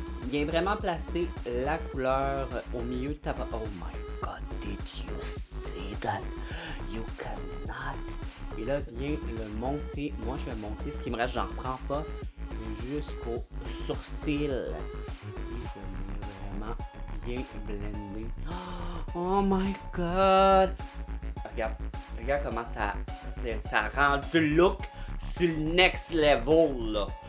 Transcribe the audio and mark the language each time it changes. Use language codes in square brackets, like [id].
[fr] Bien vraiment placer la couleur au milieu de ta... [en] Oh my god, did you see that? You cannot. [fr] Et là, viens le monter. Moi, je vais monter. Ce qui me reste, j'en reprends pas. Jusqu'au sourcil. Et je vais vraiment bien blender. [en] Oh my god. [fr] Regarde comment ça rend du look sur le [en] next level, [fr] là.